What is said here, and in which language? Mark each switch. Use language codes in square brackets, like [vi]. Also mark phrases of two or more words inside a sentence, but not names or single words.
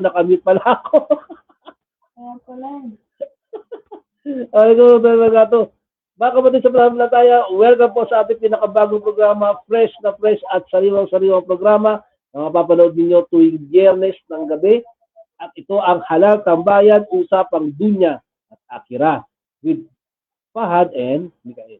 [tl] Nakamute pala ako. Ayan ko lang. [ar] السلام عليكم ورحمة الله وبركاته. [tl] Mga kapatid sa pananampalataya, welcome po sa ating pinakabagong programa, fresh na fresh at sariwang-sariwang programa na mapapanood ninyo tuwing Biyernes ng gabi. At ito ang Halal Tambayan, Usapang Dunya at Akira with Fahad and Mikael.